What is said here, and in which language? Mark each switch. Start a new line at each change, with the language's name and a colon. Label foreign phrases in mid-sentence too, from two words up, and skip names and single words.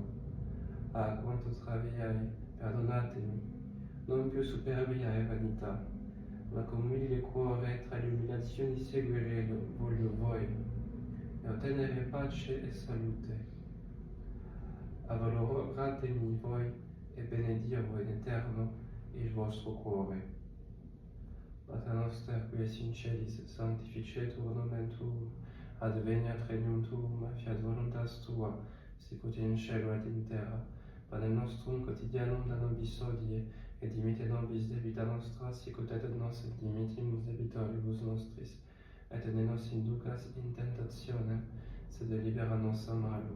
Italian: Ah, quanto traviai, perdonatemi, non più superbia e vanità, ma con umile cuore tra le umiliazioni seguire voglio voi, e ottenere pace e salute. Avvaloratemi voi e benedirvo in eterno il vostro cuore.
Latin: Pater Noster, qui es in celis, sanctificetur nomen tuum, adveniat regnum tuum, fiat voluntas tua, sicut in cielo et in terra. Panem nostrum quotidianum da nobis hodie, et dimitte nobis debita nostra, sicut et nos dimittimus debitoribus nostris, et ne nos inducas in tentationem, sed libera nos a malo.